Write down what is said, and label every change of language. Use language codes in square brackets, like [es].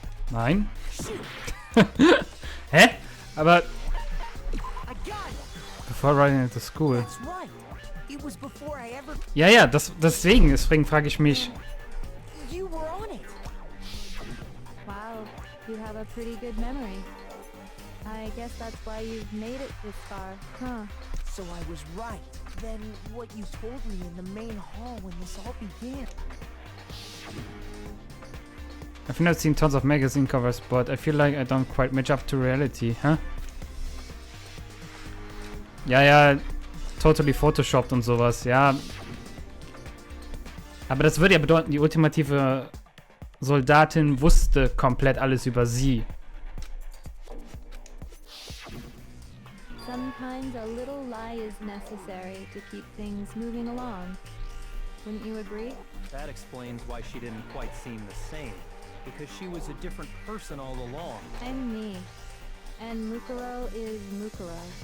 [de] Nein? Hä? Aber [en] I got it. before riding into school. That's right. It was before I ever... [de] Ja, ja, deswegen frage ich mich. [en] You were on it. Wow, you have a pretty good memory. I guess that's why you've made it this far, huh? So I was right. Then what you told me in the main hall when this all began. I've not seen tons of magazine covers, but I feel like I don't quite match up to reality, huh? [de] Ja, ja, [en] totally photoshopped [de] und sowas, ja. Aber das würde ja bedeuten, die ultimative Soldatin wusste komplett alles über sie. [en] Sometimes a little lie is necessary to keep things moving along. Wouldn't you agree? That explains why she didn't quite seem the same. Because she was a different person all along. I'm me. And Mukuro is Mukuro.